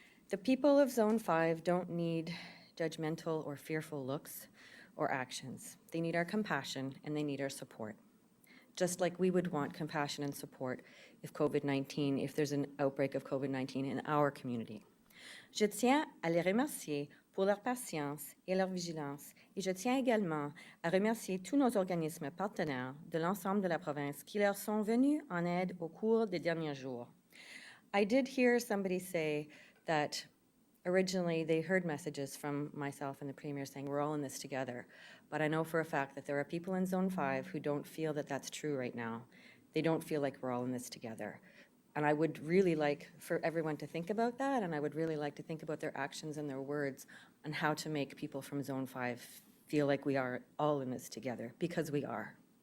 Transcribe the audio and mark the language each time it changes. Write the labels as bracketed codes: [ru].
[en] The people of Zone 5 don't need judgmental or fearful looks or actions. They need our compassion and they need our support. Just like we would want compassion and support if there's an outbreak of COVID-19 in our community. [fr] Je tiens à les remercier pour leur patience et leur vigilance, et je tiens également à remercier tous nos organismes partenaires de l'ensemble de la province qui leur sont venus en aide au cours des derniers jours. [en] I did hear somebody say that originally they heard messages from myself and the Premier saying we're all in this together, but I know for a fact that there are people in Zone 5 who don't feel that that's true right now. They don't feel like we're all in this together. And I would really like for everyone to think about that, and I would really like to think about their actions and their words on how to make people from Zone 5 feel like we are all in this together, because we are.